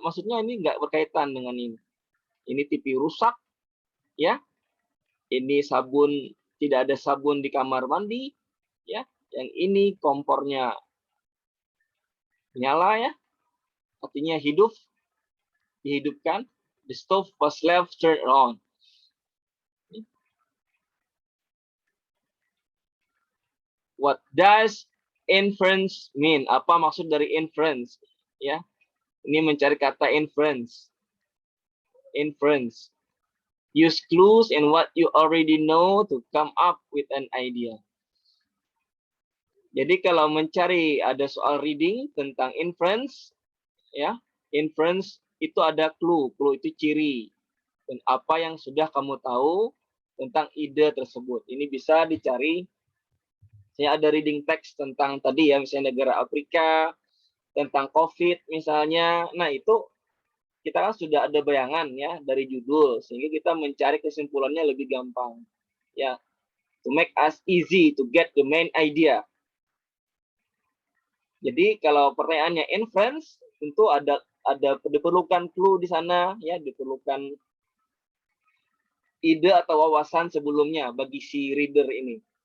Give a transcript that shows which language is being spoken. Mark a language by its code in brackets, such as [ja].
[id] Maksudnya ini nggak berkaitan dengan ini. Ini TV rusak, ya. Ini sabun, tidak ada sabun di kamar mandi, ya. Yang ini kompornya nyala, ya. Artinya hidup, dihidupkan. [en] The stove was left turned on. What does inference mean? [id] Apa maksud dari inference? Ya, ini mencari kata inference. Inference. [en] Use clues in what you already know to come up with an idea. [id] Jadi kalau mencari ada soal reading tentang inference, ya, inference itu ada clue. Clue itu ciri. Dan apa yang sudah kamu tahu tentang ide tersebut. Ini bisa dicari. Saya ada reading text tentang tadi ya, misalnya negara Afrika, tentang COVID misalnya. Nah, itu kita kan sudah ada bayangan ya dari judul, sehingga kita mencari kesimpulannya lebih gampang. [en] Ya, to make us easy to get the main idea. [id] Jadi kalau pertanyaannya inference, tentu ada diperlukan clue di sana ya, diperlukan ide atau wawasan sebelumnya bagi si reader ini.